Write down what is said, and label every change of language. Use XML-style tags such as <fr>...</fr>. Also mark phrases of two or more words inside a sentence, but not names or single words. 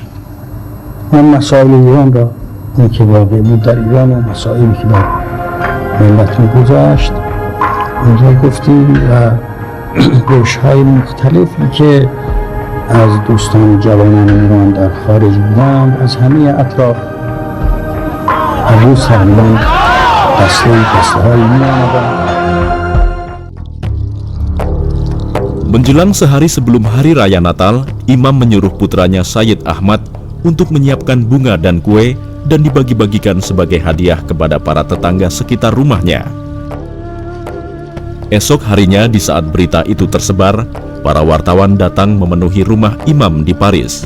<fa>من مسائل ایران را، اون که واقع بود در ایران و مسائلی که بر ملت میگذاشت اونجا گفتیم و گوش‌های مختلفی که از دوستان جوانان ایران در خارج بودند از همه اطراف هر روز تقریبا دسته‌هایی می‌آمدند.</fa> <id>Menjelang sehari sebelum Hari Raya Natal, Imam menyuruh putranya Sayyid Ahmad untuk menyiapkan bunga dan kue dan dibagi-bagikan sebagai hadiah kepada para tetangga sekitar rumahnya. Esok harinya di saat berita itu tersebar, para wartawan datang memenuhi rumah Imam di Paris.</id>